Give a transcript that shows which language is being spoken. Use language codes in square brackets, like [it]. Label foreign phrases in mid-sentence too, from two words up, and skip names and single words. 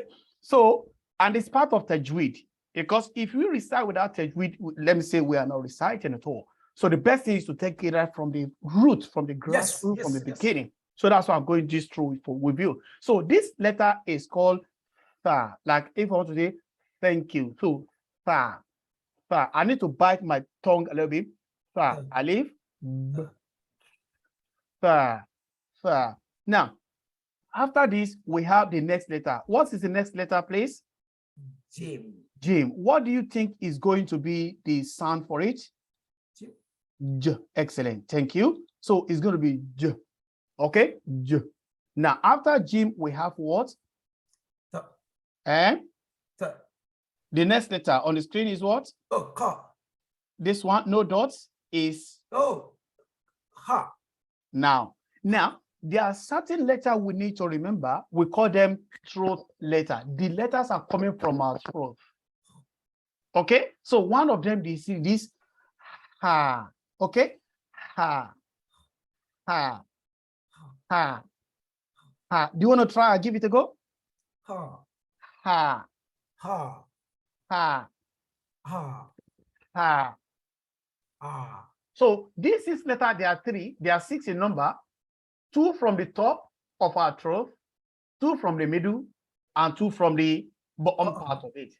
[en] So, and it's part of Tajweed. Because if we recite without Tajweed, let me say we are not reciting at all. So the best thing is to take it right from the root, from the grassroots, from the beginning. So that's why I'm going this through with you. So this letter is called tha. Like if I want to say thank you. So tha, tha. I need to bite my tongue a little bit. Tha, alif, b, tha, tha. Now, after this, we have the next letter. What is the next letter, please? Jim. Jim, what do you think is going to be the sound for it? J. Excellent. Thank you. So it's going to be J. Okay? J. Now, after Jim, we have what? Ta. And Ta. The next letter on the screen is what? Oh, ka. This one, no dots, is? Oh, ha. Now, there are certain letters we need to remember. We call them throat letter. The letters are coming from our throat. Okay, so one of them, you see this ha. Okay, ha, ha, ha, ha. Do you want to try? Give it a go. Ha, ha, ha, ha, ha, ha. Ah. So this is letter. There are three. There are 6 in number. 2 from the top of our throat, 2 from the middle, and 2 from the bottom part of it.